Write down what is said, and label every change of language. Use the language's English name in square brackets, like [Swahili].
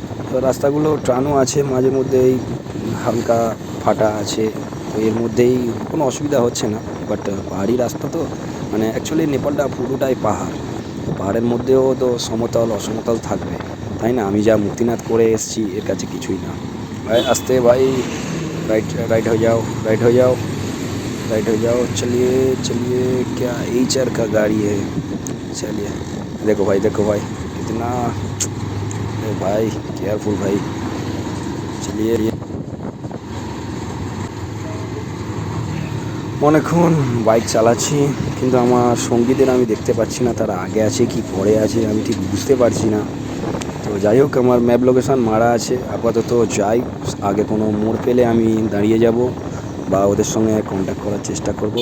[Bangla] তো রাস্তাগুলো টানও আছে, মাঝে মধ্যেই হালকা ফাটা আছে, তো এর মধ্যেই কোনো অসুবিধা হচ্ছে না। বাট পাহাড়ি রাস্তা তো, মানে অ্যাকচুয়ালি নেপালটা পুরোটাই পাহাড়। তো পাহাড়ের মধ্যেও তো সমতল অসমতল থাকবে, তাই না? আমি যা মুক্তিনাথ করে এসেছি এর কাছে কিছুই না। ভাই আস্তে ভাই, [Hindi] राइट राइट हो जाओ, राइट हो जाओ, राइट हो जाओ। चलिए चलिए, क्या एचर का गाड़ी है। चलिए, देखो भाई, देखो भाई कितना, अरे भाई केयरफुल भाई। चलिए, [Bangla] অনেকক্ষণ বাইক চালাচ্ছি, কিন্তু আমার সঙ্গীদের আমি দেখতে পাচ্ছি না, তারা আগে আছে কি পরে আছে আমি ঠিক বুঝতে পারছি না। তো যাই হোক, আমার ম্যাপ লোকেশান মারা আছে, আপাতত যাই। আগে কোনো মোড় পেলে আমি দাঁড়িয়ে যাব বা ওদের সঙ্গে কন্ট্যাক্ট করার চেষ্টা করব।